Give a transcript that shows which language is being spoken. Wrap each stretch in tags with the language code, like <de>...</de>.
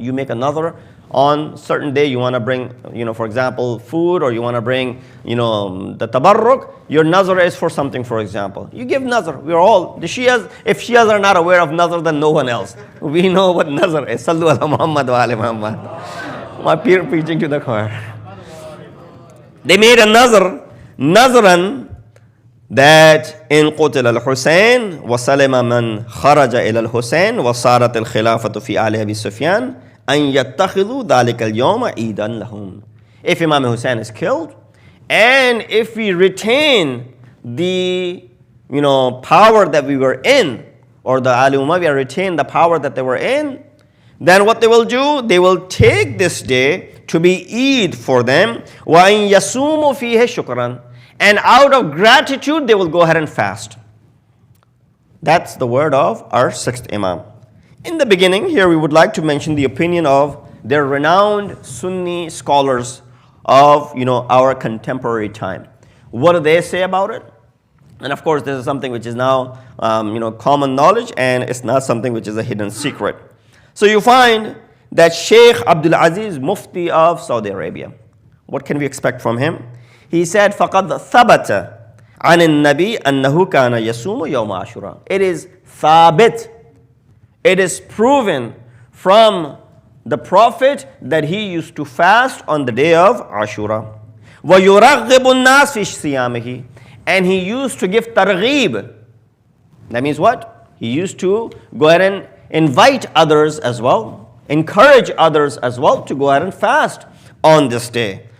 <en>You make a nadhr on certain day, you want to bring, for example, food, or you want to bring, the tabarruk. Your nadhr is for something, for example. You give nadhr. We are all, the Shias, if Shias are not aware of nadhr, then no one else. We know what nadhr is. Sallu ala Muhammad wa ali Muhammad. My peer preaching to the choir. They made a nadhran, that in</en> <ar>قتل الحسين وسلم من خرج إلى الحسين وصارت الخلافة في آل أبي سفيان أن يتخذوا ذلك اليوم عيدا لهم.</ar> <en>If Imam Hussein is killed, and if we retain the power that we were in, or the Ali Umayyah retain the power that they were in, then what they will do, they will take this day to be Eid for them.</en> <ar>وَإِن يَصُومُوا فِيهِ شُكْرًا.</ar> <en>And out of gratitude, they will go ahead and fast. That's the word of our sixth Imam. In the beginning, here we would like to mention the opinion of their renowned Sunni scholars of our contemporary time. What do they say about it? And of course, this is something which is now common knowledge, and it's not something which is a hidden secret. So you find that Sheikh Abdul Aziz, Mufti of Saudi Arabia. What can we expect from him? He said,</en> <ar>فَقَدْ ثَبَتَ عَنِ النَّبِي أَنَّهُ كَانَ يَصُومُ يَوْمَ عَاشُورَى.</ar> <en>It is thabit. It is proven from the Prophet that he used to fast on the day of Ashura.</en> <ar>وَيُرَغِّبُ النَّاسِ فِي صِيَامِهِ.</ar> <en>And he used to give targheeb. That means what? He used to go ahead and invite others as well, encourage others as well to go ahead and fast on this day.</en>